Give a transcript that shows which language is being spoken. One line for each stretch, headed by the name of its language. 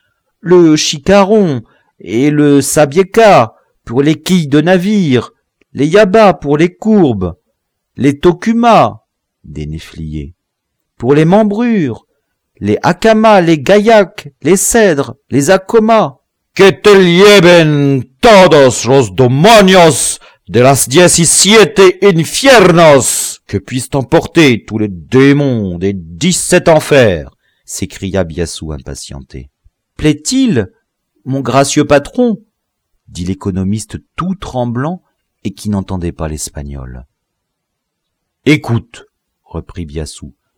French: « Le chicaron et le sabieca pour les quilles de navire, les yabas pour les courbes, les tokumas, » des néfliers. Pour les membrures, les akamas, les gaillacs, les cèdres, les acomas.
Spanish: Que te lleven todos los demonios de las 17 infiernos.
French: Que puissent emporter tous les démons des 17 enfers, s'écria Biassou impatienté. Plaît-il, mon gracieux patron, dit l'économiste tout tremblant et qui n'entendait pas l'espagnol. Écoute, reprit Biassou.